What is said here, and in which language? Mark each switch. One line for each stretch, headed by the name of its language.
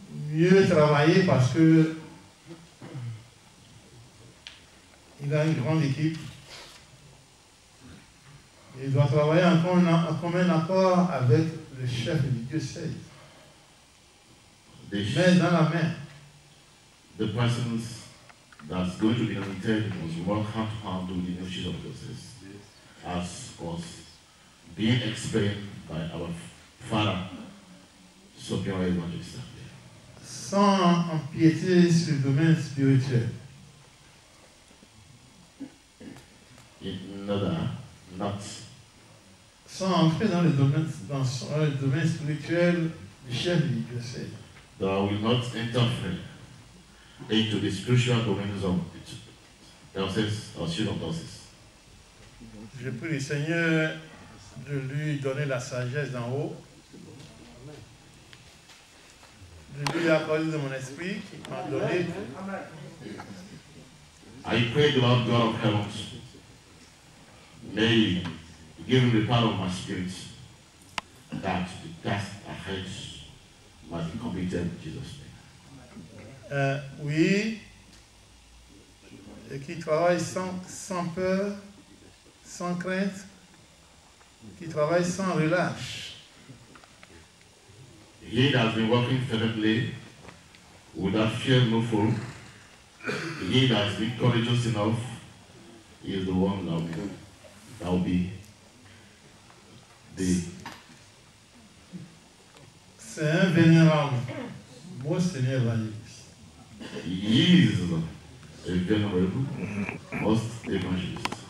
French: mieux travailler parce que il a une grande équipe. Il doit travailler en commun accord avec le chef du diocèse. Main dans la main.
English: The persons that's going to be anointed must work hand to hand with the ministry of justice, as was being explained by our Father, Superior Evangelist.
French: Sans empiéter sur le domaine spirituel.
English: In order not
French: sans entrer dans le domaine spirituel du chef du diocèse.
English: That I will not interfere into the spiritual domains of diocese or children of diocese.
French: Je prie le Seigneur de lui donner la sagesse d'en haut, de lui accorder de mon esprit qui m'a donné.
English: I pray the Lord God of heaven may give him the power of my spirit that the task ahead must be completed in Jesus' name.
French: Oui, et qui travaille sans peur, sans crainte, qui travaille sans relâche.
English: He that has been working fervently without fear no foe, he that has been courageous enough, he is the one that will be the.
French: C'est un vénérable, Monseigneur Evangeliste.
English: He is a venerable, most evangelist.